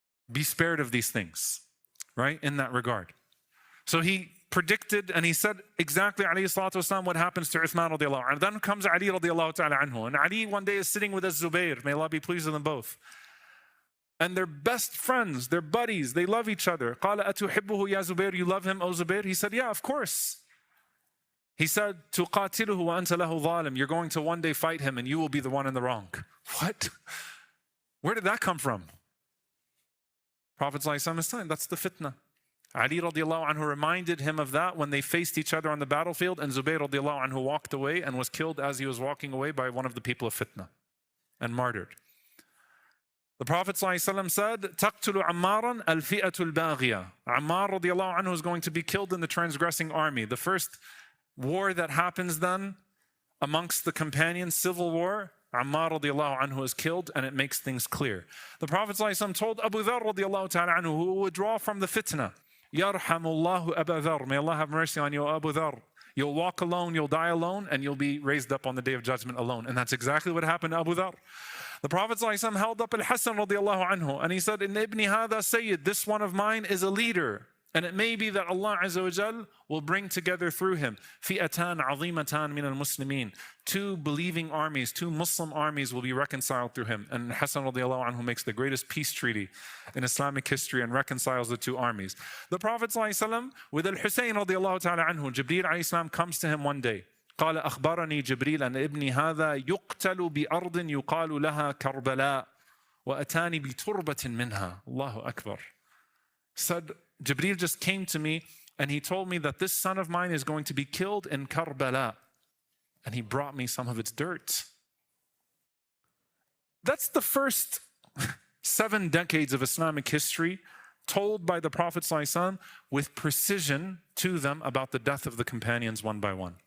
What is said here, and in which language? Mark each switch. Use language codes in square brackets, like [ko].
[en] Be spared of these things, right? In that regard. So he predicted and he said exactly, alayhi salatu wasalam, what happens to Uthman radiallahu anhu. Then comes Ali radiallahu ta'ala anhu. And Ali one day is sitting with Az-Zubayr. May Allah be pleased with them both. And they're best friends, they're buddies, they love each other. [ar] قَالَ أَتُحِبُّهُ يَا زُبَيْرُ. [en] You love him, O Zubayr? He said, yeah, of course. He said, [ar] تُقَاتِلُهُ وَأَنْتَ لَهُ ظَالِمٌ. [en] You're going to one day fight him and you will be the one in the wrong. What? Where did that come from? Prophet ﷺ is telling, that's the fitna. Ali radiallahu anhu reminded him of that when they faced each other on the battlefield, and Zubayr radiallahu anhu walked away and was killed as he was walking away by one of the people of fitna and martyred. The Prophet ﷺ said, [ar] تَقْتُلُ عَمَّارًا الْفِئَةُ الْبَاغِيَةُ. [en] Ammar radiallahu anhu is going to be killed in the transgressing army. The first war that happens then amongst the companions, civil war, Ammar radiallahu anhu is killed, and it makes things clear. The Prophet ﷺ told Abu Dharr radiallahu ta'ala anhu, who would withdraw from the fitna, [ar] Yarhamullahu Abu Dharr. [en] May Allah have mercy on you, Abu Dharr. You'll walk alone, you'll die alone, and you'll be raised up on the day of judgment alone. And that's exactly what happened to Abu Dharr. The Prophet ﷺ held up Al-Hasan radiallahu anhu, and he said, [ar] "In ibni hadha sayyid, [en] this one of mine is a leader. And it may be that Allah Azza wa Jal will bring together through him [ar] fi'atan azimatan min al-muslimin. [en] Two believing armies, two Muslim armies will be reconciled through him. And Hassan radiallahu anhu makes the greatest peace treaty in Islamic history and reconciles the two armies. The Prophet ﷺ, with Al-Husayn radiallahu ta'ala anhu, Jibreel alayhi salam comes to him one day. [ar] قال أخبرني جبريل أن ابني هذا يقتل بأرض يقال لها كربلاء وأتاني بتربة منها. Allahu Akbar. [en] Said, Jibreel just came to me and he told me that this son of mine is going to be killed in Karbala. And he brought me some of its dirt. That's the first 7 decades of Islamic history told by the Prophet ﷺ with precision to them about the death of the companions one by one.